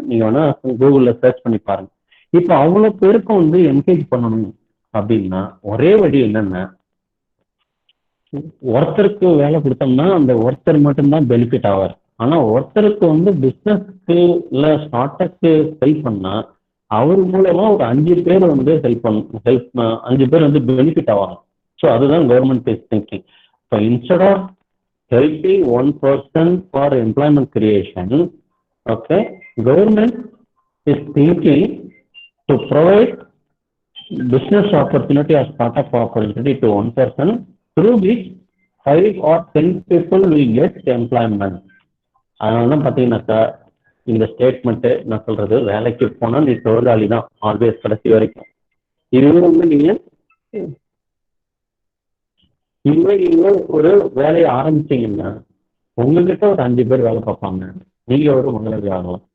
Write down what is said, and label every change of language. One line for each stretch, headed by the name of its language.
Tamil: நீங்கள் வேணால் கூகுளில் சர்ச் பண்ணி பாருங்கள். இப்போ அவ்வளோ பேருக்கும் வந்து என்கரேஜ் பண்ணணும் அப்படின்னா ஒரே வழி என்னன்னா, ஒருத்தருக்கு வேலை கொடுத்தோம்னா அந்த ஒருத்தர் மட்டும்தான் பெனிஃபிட் ஆவார். ஆனால் ஒருத்தருக்கு வந்து பிஸ்னஸ்க்கு இல்லை ஸ்டார்ட் அப்க்கு ஹெல்ப் பண்ணால் அவர் மூலமா ஒரு 5 பேர் வந்து ஹெல்ப் 5 பேர் வந்து பெனிஃபிட் ஆவாங்க.
English: So அதுதான் government is thinking. So instead of helping one person for employment creation, okay, government is thinking to provide business opportunity or startup opportunity to one person, through which 5 or 10 people will get employment.
Tamil: அதனால தான் பார்த்தீங்கன்னாக்கா இந்த statement நான் சொல்றது, வேலைக்கு போனால் நீ தொழிலாளி தான் ஆல்வேஸ் கடைசி வரைக்கும். இதுவே வந்து நீங்கள் ஒரு வேலையை ஆரம்பிச்சீங்கன்னா உங்ககிட்ட ஒரு 5 பேர் வேலை பார்ப்பாங்க, நீங்க ஒரு முதலாளி ஆகலாம்.